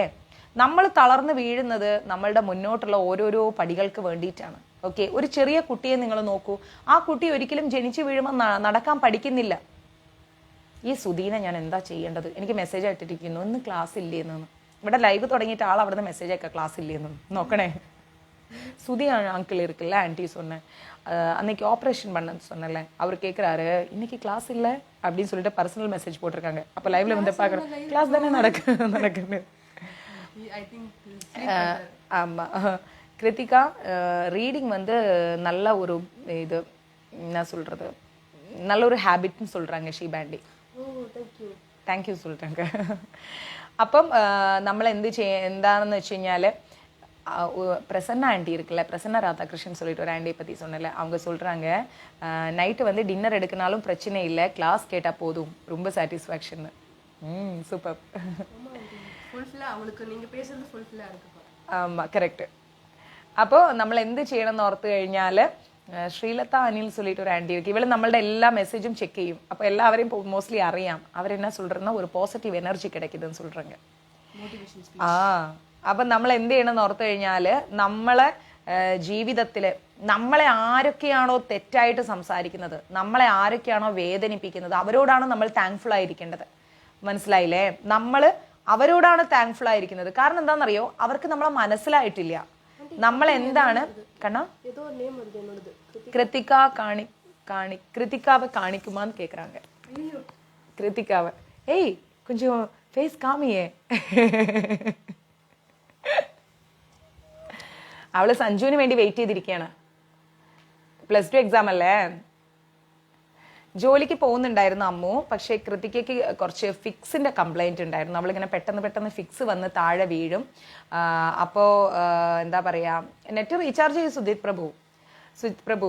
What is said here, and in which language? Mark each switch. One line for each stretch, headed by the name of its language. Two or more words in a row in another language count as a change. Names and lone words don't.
Malayalam: നമ്മൾ തളർന്ന് വീഴുന്നത് നമ്മളുടെ മുന്നോട്ടുള്ള ഓരോരോ പടികൾക്ക് വേണ്ടിയിട്ടാണ്. ഓക്കെ, ഒരു ചെറിയ കുട്ടിയെ നിങ്ങൾ നോക്കൂ. ആ കുട്ടി ഒരിക്കലും ജനിച്ചു വീഴുമ്പോൾ നടക്കാൻ പഠിക്കുന്നില്ല. ഈ സുധീനെ ഞാൻ എന്താ ചെയ്യേണ്ടത്? എനിക്ക് മെസ്സേജ് ആയിട്ടിരിക്കുന്നു, ഇന്ന് ക്ലാസ് ഇല്ലേന്ന്. ഇവിടെ ലൈവ് തുടങ്ങിയിട്ട് ആൾ അവിടുന്ന് മെസ്സേജ് അയക്കാം, ക്ലാസ് ഇല്ലേന്ന്. നോക്കണേ.
Tamil: சுதி அங்கிள் இருக்குல்ல, ஆன்டி சொன்னேன் அன்னைக்கு ஆப்ரேஷன் பண்ணன்னு சொன்னேன்ல, அவர் கேட்குறாரு இன்னைக்கு கிளாஸ் இல்லை அப்படின்னு சொல்லிட்டு
English: personal message
Tamil: போட்டிருக்காங்க. அப்போ லைவ்ல வந்து பார்க்குறேன், கிளாஸ் தானே நடக்குன்னு. ஆமாம், கிருத்திகா ரீடிங் வந்து நல்ல ஒரு இது என்ன சொல்கிறது, நல்ல ஒரு ஹேபிட்னு சொல்கிறாங்க ஷீபாண்டி. தேங்க்யூ சொல்கிறாங்க.
Malayalam: അപ്പം നമ്മൾ എന്താണെന്ന് വെച്ച് കഴിഞ്ഞാൽ,
Tamil: பிரசன்னா ஆண்டி இருக்குல்ல, பிரசன்னா ராதாகிருஷ்ணன் சொல்லிட்டு ஒரு ஆண்டியை பற்றி சொன்னல, அவங்க சொல்கிறாங்க நைட்டு வந்து டின்னர் எடுக்கனாலும் பிரச்சனை இல்லை, கிளாஸ் கேட்டால் போதும், ரொம்ப சாட்டிஸ்ஃபேக்ஷன். சூப்பர். ஆமாம், கரெக்ட்.
Malayalam: അപ്പോൾ നമ്മൾ എന്ത് ചെയ്യണം എന്ന് ഓർത്ത് കഴിഞ്ഞാൽ, ശ്രീലത അനിൽ சொல்லிட்டு ഒരു ആൻറ്റി இருக்கு, ഇവള് നമ്മളുടെ എല്ലാ മെസ്സേജും ചെക്ക് ചെയ്യും. അപ്പോൾ എല്ലാവരെയും മോസ്റ്റ്ലി അറിയാം.
Tamil: அவர் என்ன சொல்கிறேன்னா, ஒரு பாசிட்டிவ் எனர்ஜி கிடைக்குதுன்னு சொல்கிறாங்க.
Malayalam: അപ്പം നമ്മൾ എന്ത് ചെയ്യണമെന്ന് ഓർത്ത് കഴിഞ്ഞാൽ, നമ്മളെ ജീവിതത്തിൽ നമ്മളെ ആരൊക്കെയാണോ തെറ്റായിട്ട് സംസാരിക്കുന്നത്, നമ്മളെ ആരൊക്കെയാണോ വേദനിപ്പിക്കുന്നത്, അവരോടാണ് നമ്മൾ താങ്ക്ഫുൾ ആയിരിക്കേണ്ടത്. മനസ്സിലായില്ലേ? നമ്മൾ അവരോടാണ് താങ്ക്ഫുൾ ആയിരിക്കുന്നത്. കാരണം എന്താണെന്നറിയോ, അവർക്ക് നമ്മളെ മനസ്സിലായിട്ടില്ല. നമ്മൾ എന്താണ് കണ്ണാ കൃതിക കൃതികാவை
Tamil: காணிக்குமான்னு கேள்க்குறாங்க. കൃതികാவை ഏയ് கொஞ்சம் ஃபேஸ் காமியே.
Malayalam: അവള് സഞ്ജുവിന് വേണ്ടി വെയിറ്റ് ചെയ്തിരിക്കുകയാണ്. +2 എക്സാം അല്ലേ. ജോലിക്ക് പോകുന്നുണ്ടായിരുന്നു അമ്മു. പക്ഷേ കൃതികയ്ക്ക് കുറച്ച് ഫിക്സിന്റെ കംപ്ലൈന്റ് ഉണ്ടായിരുന്നു. അവളിങ്ങനെ പെട്ടെന്ന് ഫിക്സ് വന്ന് താഴെ വീഴും. അപ്പോൾ എന്താ പറയാ,
English: net recharge
Malayalam: ചെയ്യും സുജിത് പ്രഭു.